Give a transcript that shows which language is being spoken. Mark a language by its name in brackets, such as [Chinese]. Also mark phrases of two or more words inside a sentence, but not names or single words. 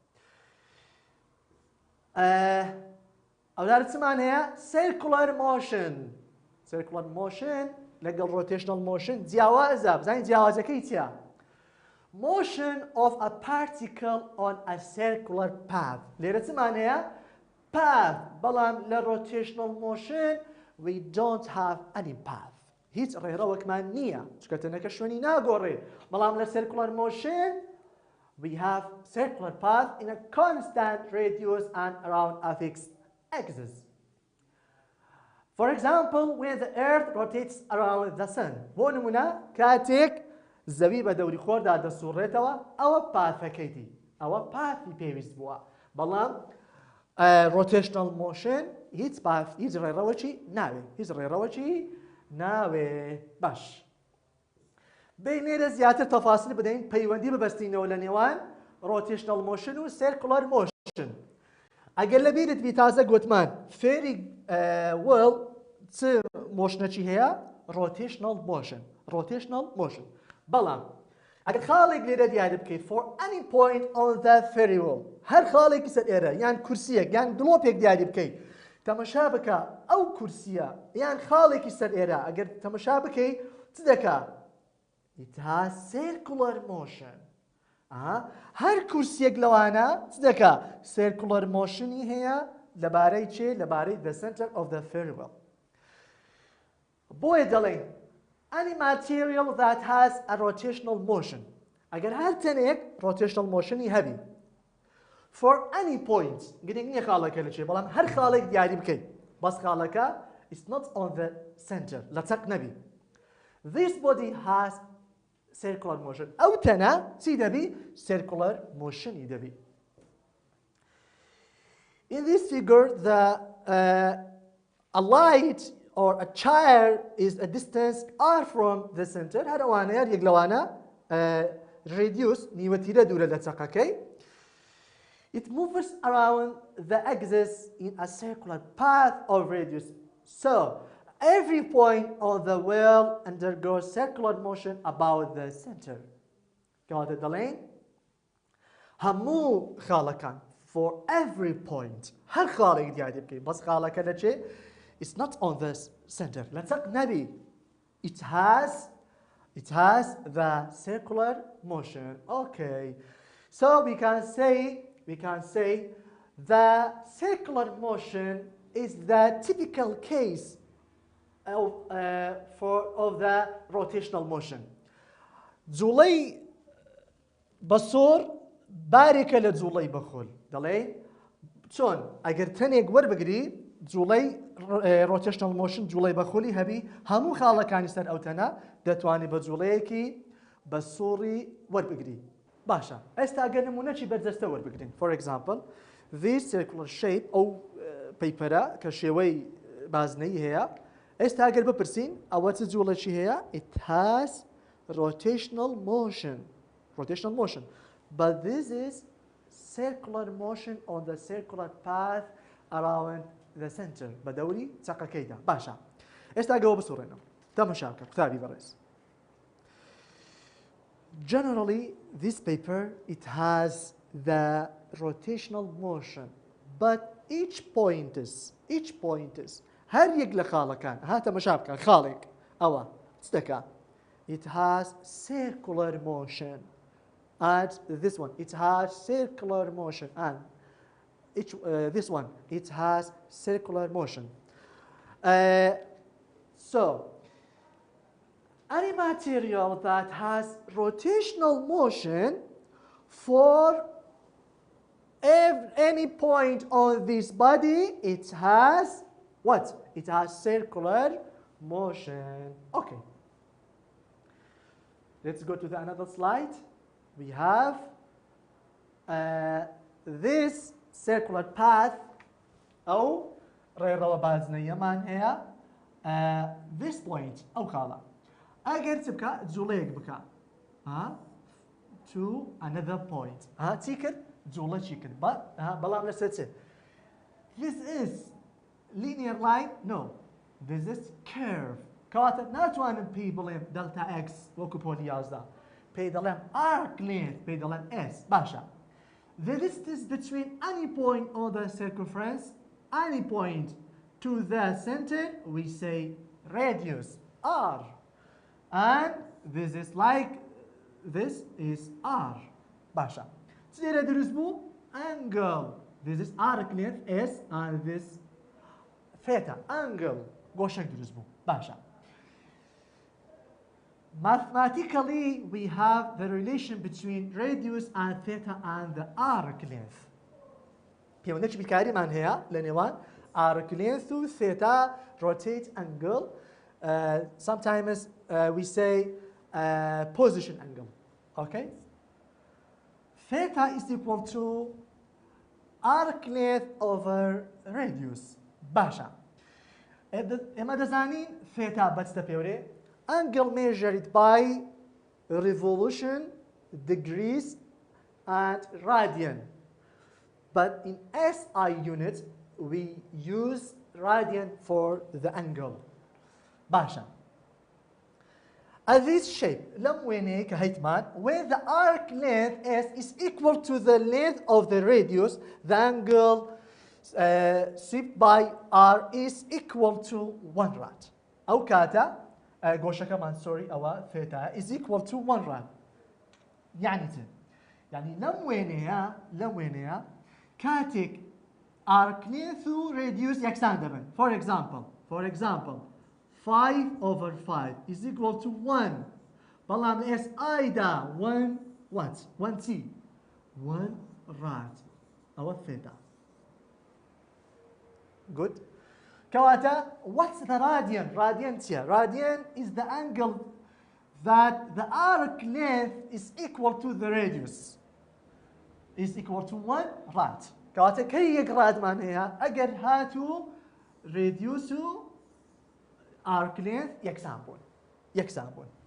[Central Kurdish] ئەودارە چمان هەیە [English] circular motion [Central Kurdish] لەگەڵ [English] rotational motion [Central Kurdish] جیاوازە بزانین جیاوازەکەی چییە [English] motion of a particle on a circular path [Central Kurdish] لێرە چمان هەیە path بەڵام لە [English] rotational motion we don't have any path [Central Kurdish] هیچ ڕێڕەوەکمان نییە چکە تەنەکە شوێنی ناگۆڕێ بەڵام لە [English] circular motion we have circular path in a constant radius and around a fixed axis. For example, when the earth rotates around the sun. [Central Kurdish] بۆ نمونە کاتێک زەوی بە دەوری خۆردا دەسوڕێتەوە ئەوە پاثەکەیتی ئەوە پاثی پێویست بووە بەڵام [English] rotational motion [Central Kurdish] هیچ ڕێڕەوەکی ناوێ باش بینێرە زیاتر تەفاسیل بدەین پەیوەندی ببەستینەوە لە نێوان [English] rotational motion [Central Kurdish] و [English] circular motion [Central Kurdish] ئەگەر لە بیرت بی تازە گوتمان [English] ferris wheel [Central Kurdish] چ مۆشنەکی هەیە [English] rotational motion [Central Kurdish] بەڵام ئەگەر خاڵێک لێرە دیاری بکەیت [English] for any point on the fairy wall [Central Kurdish] هەر خاڵێکی سەر ئێرە یان کورسیەک یان گڵۆپێک دیاری بکەیت تەمەشا بکە ئەو کورسیە یان خاڵێکی سەر ئێرە ئەگەر تەمەشا بکەیت چ دەکا [English] it has circular motion [Central Kurdish] هەر کورسیەک لەوانە چ دەکا [English] circular motion [Central Kurdish] ی هەیە لەبارەی چێ لەبارەی [English] the center of the fairy wall [Central Kurdish] بۆیە دەڵێن [English] any material that has a rotational motion [Central Kurdish] ئەگەر هەر تەنێک [English] rotational motion [Central Kurdish] ی هەبی [English] for any point [Central Kurdish] گرنگ نییە خاڵەکە لە چێ بەڵام هەر خاڵێک دیاری بکەیت بەس خاڵەکە [English] it's not on the center [Central Kurdish] لە چەق نەبی [English] this body has circular motion [Central Kurdish] ئەو تەنە چی دەبی [English] circular motion [Central Kurdish] ی دەبی [English] in this figure a light or a chair is a distance r from the center [Central Kurdish] هەر ئەوانەیە یەک لەوانە [English] radius نیوەتیرە [Central Kurdish] دوورە لە چەقەکەی [English] it moves around the axis in a circular path of radius so every point on the wheel undergoes circular motion about the center [Central Kurdish] کەواتە دەڵێن هەموو خاڵەکان [English] for every point [Central Kurdish] هەر خاڵێک دیاری بکەین بەس خاڵەکە لە چێ [English] it's not on the center [Central Kurdish] لە چەق نەبی [English] it has the circular motion okay so we can say the circular motion is the typical case of the rotational motion [Central Kurdish] جوڵەی بەسۆر بارێکە لە جوڵەی بەخۆل دەڵێ چۆن ئەگەر تەنێک وەربگری جوڵەی [English] rotational motion [Central Kurdish] جوڵەی بەخۆلی هەبی هەموو خاڵەکانی سەر ئەو تەنە دەتوانێت بە جوڵەیەکی بە سۆڕی وەربگری باشە ئێستا ئەگەر نمونەکی بەرجەستە وەربگرین [English] for example this circular shape [Central Kurdish] ئەو پەیپەرە کە شێوەی بازنەیی هەیە ئێستا ئەگەر بپرسین ئەوە چ جوڵەکی هەیە [English] it has rotational motion but this is circular motion on the circular path around the center [Central Kurdish] بە دەوری چەقەکەیدا باشە ئێستا ئەگەوە بسوڕێنەوە تەماشا بکە قوتابی بەڕێز [English] generally this paper it has the rotational motion but each point is [Central Kurdish] هەر یەک لە خاڵەکان تەماشا بکە خاڵێک ئەوە چ دەکا [English] it has circular motion and this one it has circular motion and this one it has circular motion so any material that has rotational motion for any point on this body it has what it has circular motion okay let's go to the another slide we have this circular path [Central Kurdish] أو ڕێڕەوە بازنەیەمان هەیە [English] this point [Central Kurdish] ئەو خاڵە ئەگەر چ بکە جوڵەیەک بکە [English] to another point [Central Kurdish] چی کرد جوڵە چی کرد بەڵام لەسەر چ [English] this is linear line no this is curve [Central Kurdish] کەواتە ناتوانم پێی بڵێم [English] delta x [Central Kurdish] وەکو پۆلی 11 پێی دەڵێم [English] arc length [Central Kurdish] پێی دەڵێم s باشە [English] the distance between any point on the circumference any point to the center we say radius r and this is like this is r [Central Kurdish] باشا چیرە دروست بوو [English] angle this is arc length s and this theta angle [Central Kurdish] گۆشەک دروست بوو باشا [English] mathematically we have the relation between radius and theta and the arc length [Central Kurdish] پەیوەندێکی بیرکاریمان هەیە لە نێوان [English] arc length و theta rotate angle sometimes we say position angle okay theta is equal to arc length over radius [Central Kurdish] باشا ئێمە دەزانین [English] theta [Central Kurdish] بەچتە پێورێ [English] angle measured by revolution degrees and radian but in SI units we use radian for the angle باشا at this shape [Central Kurdish] لم وينه كهيتمان [English] where the arc length S is equal to the length of the radius the angle swept by R is equal to 1 rad [Central Kurdish] أو كاتا قوشة كمان [English] sorry أو theta is equal to 1 rad [Central Kurdish] يعني لم وينه كاتك [English] arc length و radius [Central Kurdish] يكسان دبن [English] for example 5 over 5 is equal to 1 [Central Kurdish] بەڵام S ئایدا [English] 1 what 1 t 1 rad أو theta good كواتا what's the radian radian is the angle that the arc length is equal to the radius is equal to 1 rad [Central Kurdish] كواتا كي يك راد مان هي أجر هاتو [English] radius arc length [Central Kurdish] يكسان بون